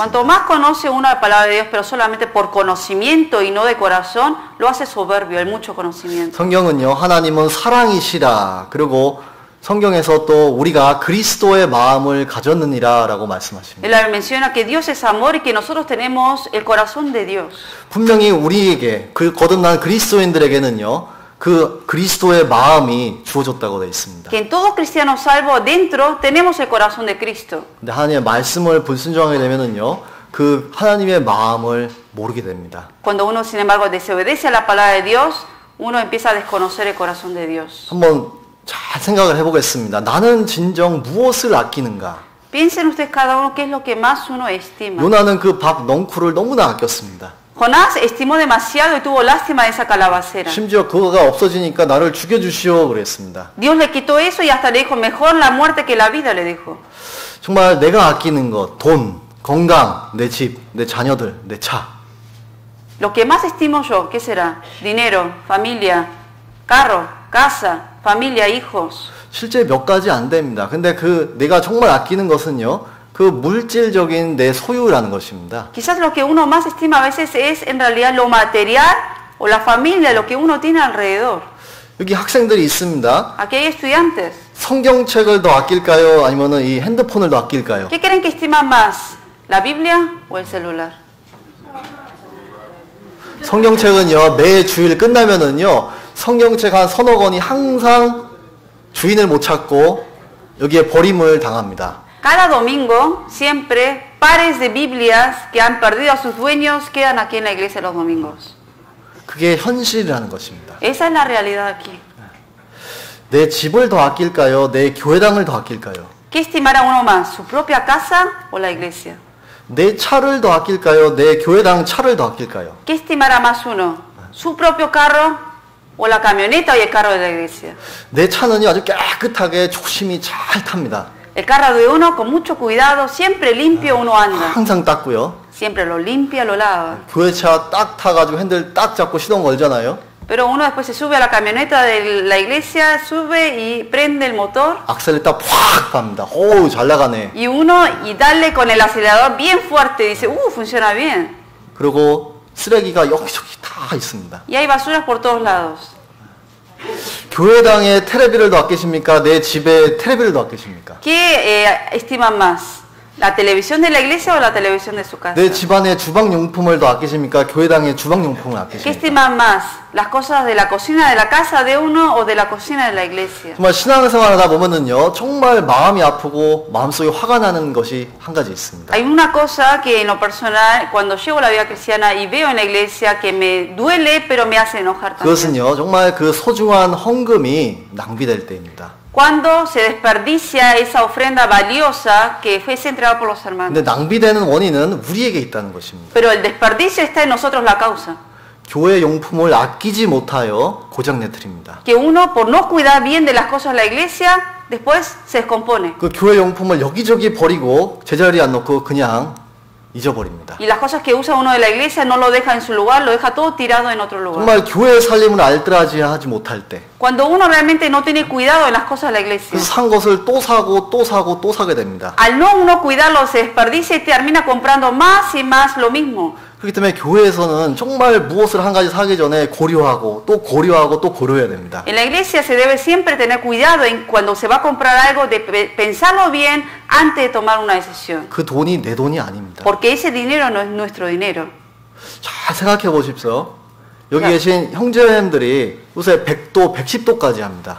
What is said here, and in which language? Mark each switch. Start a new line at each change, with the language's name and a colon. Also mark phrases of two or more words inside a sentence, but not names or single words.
Spanish: Cuanto más conoce uno la palabra de Dios, pero solamente por conocimiento y no de corazón, lo hace soberbio, el mucho conocimiento.
Korean: 성경은요, 하나님은 사랑이시라. 그리고 성경에서 또 우리가 그리스도의 마음을 가졌느니라라고 말씀하십니다.
Spanish: Él menciona que Dios es amor y que nosotros tenemos el corazón de Dios.
Korean: 분명히 우리에게 그 거듭난 그리스도인들에게는요, 그 그리스도의 마음이 주어졌다고 되어 있습니다.
Spanish: Que en todo cristiano salvo dentro tenemos el corazón de Cristo.
Korean: 근데 하나님의 말씀을 불순종하게 되면은요, 그 하나님의 마음을 모르게 됩니다.
Spanish: Cuando uno, sin embargo, desobedece a la palabra de Dios, uno empieza a desconocer el corazón de Dios.
Korean: 한번 잘 생각을 해보겠습니다. 나는 진정 무엇을 아끼는가?
Spanish: Piensen ustedes cada uno qué es lo que más uno estima.
Korean: 요나는 그 밥 넝쿨을 너무나 아꼈습니다.
Spanish: Jonás estimó demasiado y tuvo lástima de esa calabacera.
Korean: 심지어 그거가 없어지니까 나를 죽여주시오 그랬습니다.
Spanish: Dios le quitó eso y hasta le dijo, mejor la muerte que la vida, le dijo.
Korean: 정말 내가 아끼는 것, 돈, 건강, 내 집, 내 자녀들, 내 차.
Spanish: Lo que más estimo yo, ¿qué será? Dinero, familia, carro, casa, familia, hijos.
Korean: 실제 몇 가지 안 됩니다. 근데 그 내가 정말 아끼는 것은요, 그 물질적인 내 소유라는 것입니다.
Spanish: Quizás lo que uno más estima a veces es en realidad lo material o la familia, lo que uno tiene alrededor.
Korean: 여기 학생들이 있습니다.
Spanish: Aquí hay estudiantes.
Korean: 성경책을 더 아낄까요? 아니면은 이 핸드폰을 더 아낄까요?
Spanish: ¿Qué creen que estiman más? ¿La Biblia o el celular?
Korean: 성경책은요, 매 주일 끝나면은요, 성경책 한 서너 권이 항상 주인을 못 찾고 여기에 버림을 당합니다.
Spanish: Cada domingo, siempre, pares de Biblias que han perdido a sus dueños quedan aquí en la iglesia los domingos.
Korean: 그게 현실이라는 것입니다.
Spanish: Esa es la realidad aquí.
Korean: 내 집을 더 아낄까요? 내 교회당을 더 아낄까요?
Spanish: ¿Qué estimará uno más? ¿Su propia casa o la iglesia?
Korean: 내 차를 더 아낄까요? 내 교회당 차를 더 아낄까요?
Spanish: ¿Qué estimará más uno? ¿Su propio carro o la camioneta y el carro de la iglesia?
Korean: 내 차는요, 아주 깨끗하게 조심히 잘 탑니다.
Spanish: El carro de uno con mucho cuidado, siempre limpio uno anda.
Korean: 항상 닦고요.
Spanish: Siempre lo limpia, lo lava.
Korean: 교회차 딱 타가지고 핸들 딱 잡고 시동 걸잖아요.
Spanish: Pero uno después se sube a la camioneta de la iglesia, sube y prende el motor.
Korean: 악셀을 딱 팍 밟니다. 오, 잘 나가네.
Spanish: Y uno, y darle con el acelerador bien fuerte, dice, funciona bien.
Korean: 그리고 쓰레기가 여기저기 다 있습니다.
Spanish: Y hay basuras por todos lados.
Korean: 교회당에 테레비를 더 아끼십니까? 내 집에 테레비를 더 아끼십니까?
Spanish: ¿Qué estiman más? ¿La televisión de la iglesia o la televisión de su casa?
Korean: 내 집안의 주방용품을 더 아끼십니까? 교회당의 주방용품을
Spanish: ¿Qué
Korean: 아끼십니까?
Spanish: estiman más? ¿Las cosas de la cocina de la casa de uno o de la cocina de la iglesia?
Korean: 정말 신앙생활 하다 보면은요, 정말 마음이 아프고 마음속에 화가 나는 것이 한 가지 있습니다.
Spanish: Hay una cosa que en lo personal, cuando llevo la vida cristiana y veo en la iglesia que me duele, pero me hace enojar también.
Korean: 그것은요, 정말 그 소중한 헌금이 낭비될 때입니다.
Spanish: Cuando se desperdicia esa ofrenda valiosa que fue entregada por los hermanos.
Korean: 근데 낭비되는 원인은 우리에게 있다는 것입니다.
Spanish: Pero el desperdicio está en nosotros la causa.
Korean: 교회 용품을 아끼지 못하여 고장내트립니다.
Spanish: Que uno, por no cuidar bien de las cosas de la iglesia, después se descompone.
Korean: 그 교회 용품을 여기저기 버리고 제자리에 안 놓고 그냥 잊어버립니다.
Spanish: Y las cosas que usa uno de la iglesia no lo deja en su lugar, lo deja todo tirado en otro lugar.
Korean: 정말 교회 살림을 알뜰하지 하지 못할 때
Spanish: Cuando uno realmente no tiene cuidado en las cosas de la iglesia,
Korean: 그래서 산 것을 또 사고 또 사고 또 사게 됩니다.
Spanish: al no uno cuidarlo se desperdicia y termina comprando más y más lo mismo.
Korean: 그렇기 때문에 교회에서는 정말 무엇을 한 가지 사기 전에 고려하고 또 고려하고 또 고려해야 됩니다.
Spanish: En la iglesia se debe siempre tener cuidado en cuando se va a comprar algo, de pensarlo bien antes de tomar una decisión.
Korean: 그 돈이 내 돈이 아닙니다.
Spanish: Porque ese dinero no es nuestro dinero.
Korean: 잘 생각해 보십시오. 여기 야. 계신 형제님들이 요새 100도, 110도까지 합니다.